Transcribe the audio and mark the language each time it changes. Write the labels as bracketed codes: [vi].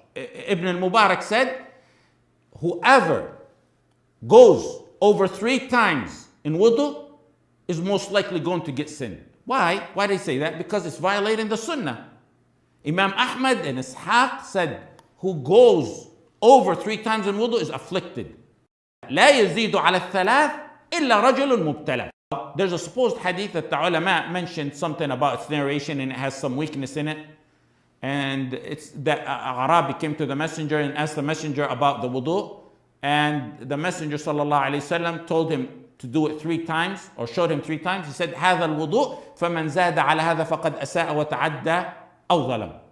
[en] Ibn al-Mubarak said, whoever goes over 3 times in wudu is most likely going to get sin. Why? Why do they say that? Because it's violating the sunnah. Imam Ahmad and Ishaq said, who goes over 3 times in wudu is afflicted. [ar] لا يزيد على الثلاث إلا رجل مبتلى. [en] There's a supposed hadith that the ulama mentioned something about its narration and it has some weakness in it. And it's that Arabi came to the messenger and asked the messenger about the wudu. And the messenger sallallahu alayhi wasallam told him to do it 3 times, or showed him 3 times. He said, [ar] هذا الوضوء فمن زاد على هذا فقد أساء وتعدى أو ظلم.